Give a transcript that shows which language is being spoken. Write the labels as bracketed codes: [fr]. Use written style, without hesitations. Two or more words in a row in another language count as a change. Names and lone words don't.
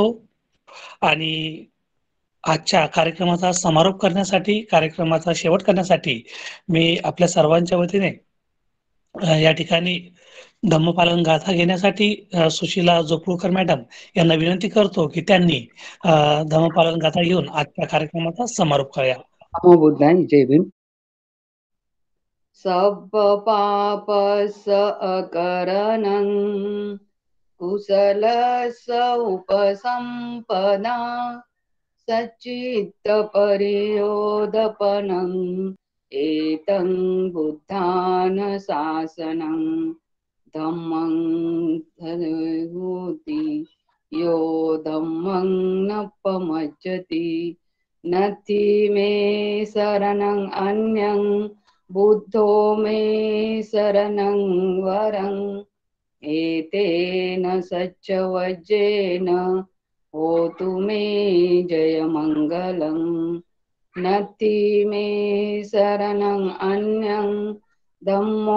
[mr] आणि आजच्या कार्यक्रमाचा समारोप करण्यासाठी, कार्यक्रमाचा शेवट करण्यासाठी मी आपल्या सर्वांच्या वतीने या ठिकाणी धम्मपालन गाथा घेण्यासाठी सुशीला जोपळकर मॅडम यांना विनंती करतो की त्यांनी धम्मपालन गाथा घेऊन आजच्या कार्यक्रमाचा समारोप करूया. नमो बुद्धाय. जय भीम. [pi] सब पापस अकरणं कुशलस उपसंपदा सच्चित्तपरियोदपनं एतं बुद्धानुशासनं धम्मं धनुति यो धम्मं न पमज्जति नथि मे शरणं अन्यं बुद्धो मे शरणं वरम् एतेन सच्चवज्जेन होतु मे जयमङ्गलम् नत्ति मे शरणं अन्यं धम्मो